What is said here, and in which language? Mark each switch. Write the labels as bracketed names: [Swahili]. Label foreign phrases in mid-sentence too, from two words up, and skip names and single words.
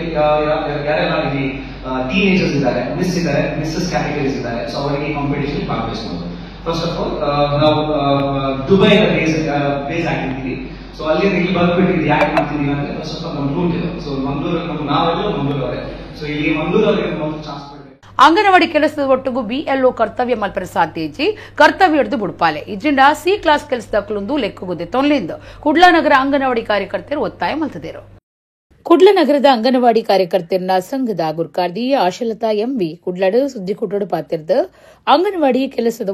[Kannada] ಯಾರೆಲ್ಲ ಇಲ್ಲಿ ಟೀನೇಜರ್ಸ್ ಇದ್ದಾರೆ, [English] Mrs categories [Kannada] ಇದ್ದಾರೆ, ಸೊ ಅವರಿಗೆ ಈ ಕಾಂಪಿಟೇಷನ್ ಭಾಗವಹಿಸಬಹುದು. [English] first of all [Kannada] ನಾವು ದುಬೈ ಬೇಸ್ ಆಗಿದ್ದೀವಿ. ಸೊ ಅಲ್ಲಿ ಇಲ್ಲಿ ಬಂದ್ಬಿಟ್ಟು ಇದು ಯಾಕೆ ಮಾಡ್ತಿದೀವಿ ಅಂದ್ರೆ [English] first of all [Kannada] ನಮ್ಮ ರೂಟ್ ಇದೆ. ಸೊ ಮಂಗಳೂರು ನಾವೆಲ್ಲ ಮಂಗಳೂರವರೇ. ಸೊ ಇಲ್ಲಿ ಮಂಗಳೂರವರಿಗೆ ಚಾನ್ಸ್ [Tulu] ಅಂಗನವಾಡಿ ಕೆಲಸದ ಒಟ್ಟಿಗೂ ಬಿಎಲ್ಒ ಕರ್ತವ್ಯ ಮಲ್ಪರ ಸಾಧ್ಯಜಿ ಕರ್ತವ್ಯ ಹಿಡಿದು ಬುಡ್ಪಾಲೆ ಇಜಿಂಡ [English] C class [Tulu] ಕೆಲಸದಕ್ಲೊಂದು ಲೆಕ್ಕುಗುದೆ ತೊನ್ಲೆಂದು ಕುಡ್ಲನಗರ ಅಂಗನವಾಡಿ ಕಾರ್ಯಕರ್ತರು ಒತ್ತಾಯ ಮಲ್ತದೇರು. ಕುಡ್ಲನಗರದ ಅಂಗನವಾಡಿ ಕಾರ್ಯಕರ್ತೆಯರ ಸಂಘದ ಗುರ್ಕಾರ್ದಿ ಆಶಲತಾ ಎಂವಿ ಕುಡ್ಲಡು ಸುದ್ದಿ ಕೊಟ್ಟಡು ಪಾತಿರ್ದ ಅಂಗನವಾಡಿ ಕೆಲಸದ